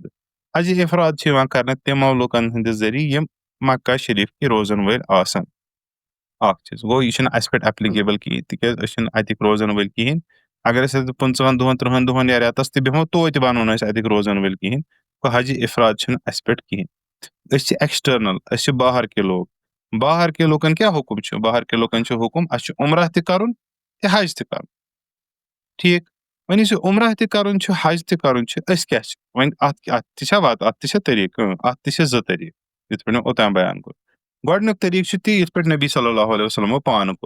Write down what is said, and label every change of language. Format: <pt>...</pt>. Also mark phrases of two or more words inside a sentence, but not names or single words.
<ks>حجہِ اِفراد چھُ یِوان کرنہٕ تِمو لُکن ہٕنٛدِ ذٔریعہٕ یِم مکہ شریٖفٕکۍ روزن وٲلۍ آسن. اکھ چیٖز گوٚو، یہِ چھُنہٕ اَسہِ پٮ۪ٹھ ایپلِکیبٕل کِہینۍ تِکیازِ أسۍ چھِنہٕ اَتِکۍ روزن وٲلۍ کِہینۍ. اگر أسۍ 15 دۄہن 30 دۄہن یا رٮ۪تس تہِ بیٚہمو توتہِ بنو نہٕ أسۍ اَتِکۍ روزن وٲلۍ کِہینۍ. گوٚو حجہِ اِفراد چھُنہٕ اَسہِ پٮ۪ٹھ کِہینۍ. أسۍ چھِ ایکسٹرنل، أسۍ چھِ</ks> <ur>باہر کے لوگ. باہر کے</ur> <ks>لُکن کیاہ حُکُم چھُ؟</ks> <ur>باہر کے</ur> <ks>لُکن چھُ حُکُم اَسہِ چھُ عمرہ تہِ کَرُن تہٕ حج تہِ کَرُن. ٹھیٖک، وۄنۍ یُس یہِ عمرہ تہِ کَرُن چھُ، حج تہِ کَرُن چھُ، أسۍ کیاہ چھِ وۄنۍ اَتھ تہِ چھا وَتھ، اَتھ تہِ چھا طٔریٖقہٕ؟ اَتھ تہِ چھِ 2 طٔریٖقہٕ، یِتھ پٲٹھۍ مےٚ اوٚتام بیان کوٚر. گۄڈٕنیُک طٔریٖقہٕ چھُ تی یِتھ پٲٹھۍ نبی</ks> <ar>صلی اللہ علیہ وسلمو</ar> <ks>پانہٕ کوٚر.</ks>